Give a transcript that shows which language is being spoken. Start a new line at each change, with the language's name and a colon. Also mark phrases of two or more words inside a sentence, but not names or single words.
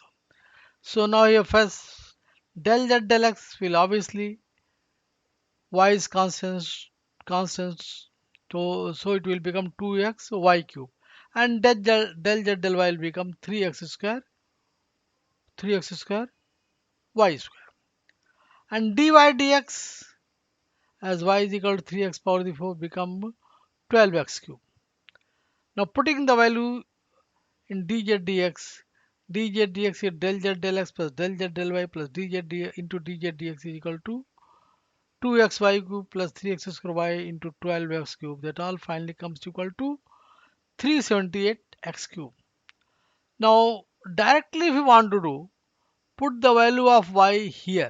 English: So now here first del z del x will obviously y is constant, so it will become 2x y cube and del z del y will become 3x square y square and dy dx as y is equal to 3x power the 4 become 12x cube. Now putting the value in dz dx, dz dx is del z del x plus del z del y plus into dz dx is equal to 2xy cube plus 3x square y into 12x cube. That all finally comes equal to 378x cube. Now directly if you want to do, put the value of y here.